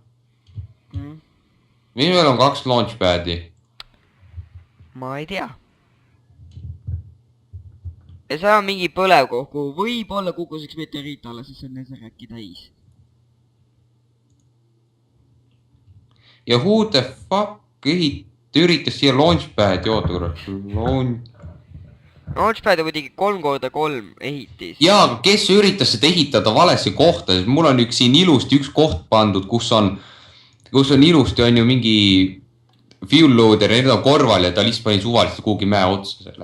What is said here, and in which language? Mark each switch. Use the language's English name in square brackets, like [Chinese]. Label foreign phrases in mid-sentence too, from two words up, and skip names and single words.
[Estonian] Miks meil on 2 launchpad'i? ma ei tea. ja seal on mingi põlevkohv, kuhu võib-olla kukkus üks meteoriit alla, siis see on Netherracki täis. Ja [English] who the fuck [Estonian] üritas siia launchpad'i, oota kurat. Launchpad on muidugi 3x3 ehitis. Jaa, aga kes üritas seda ehitada valesse kohta, sest mul on siin ilusti üks koht pandud, kus on ilusti on ju mingi [English] fuel loader [Estonian] ja need on korval ja ta lihtsalt pani suvaliselt kuhugi mäe otsa selle.